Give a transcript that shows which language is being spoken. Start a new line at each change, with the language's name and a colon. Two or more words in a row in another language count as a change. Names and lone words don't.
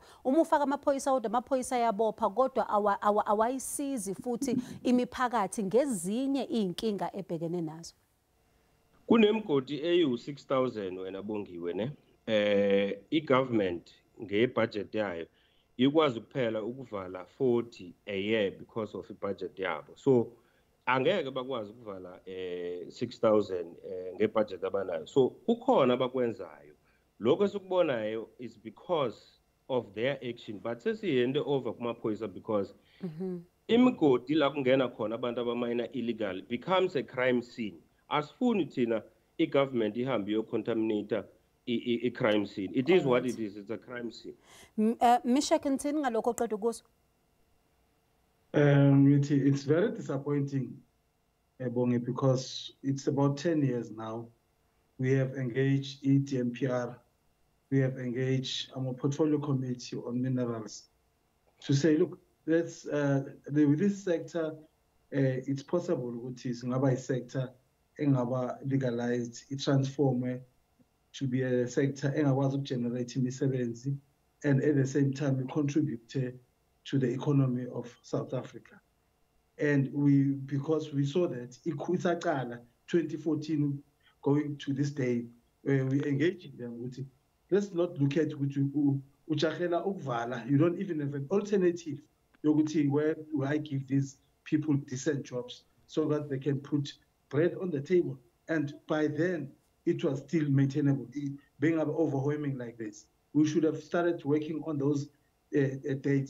Zulu: Uma ufaka amaphoyisa kodwa amaphoyisa yabopha kodwa awayisizi futhi imiphakathi ngezinye inkinga ebhekene nazo. Kunemgodi eyu-6,000 wena Bongiwe ne. I-government ngebudget yayo ikwazi kuphela ukuvala 40 a year
English: because of
Zulu: i-budget yabo. So angeke bakwazi ukuvala 6,000 ngebudget abanayo. So kukhona abakwenzayo. Lokho esikubonayo
English: is because of their action, but
Zulu: sesiyende over kumaphoyisa
English: because
Zulu: imigodi la kungena khona abantu abamayina
English: illegal becomes a crime scene.
Zulu: Asifuni thina i-government ihambe yocontaminate
English: a crime scene. It is what it is. It's a crime scene.
Zulu: Mishek Ntini ngalokho oqeda ukuso.
English: It's very disappointing, Bongi, because it's about 10 years now. We have engaged EDMPR. We have engaged our portfolio committee on minerals to say, look, let's with this sector, it's possible
Zulu: ukuthi singaba sector engaba
English: legalized, it transform to be a sector
Zulu: engakwazi ukugenerate imisebenzi
English: and at the same time contribute to the economy of South Africa. And because we saw that isaqala 2014 going to this day, where we engage in them with it, let's not look at
Zulu: uchahela ukuvala.
English: You don't even have an alternative where do I give these people decent jobs so that they can put bread on the table. And by then it was still maintainable. Being overwhelming like this, we should have started working on those dates.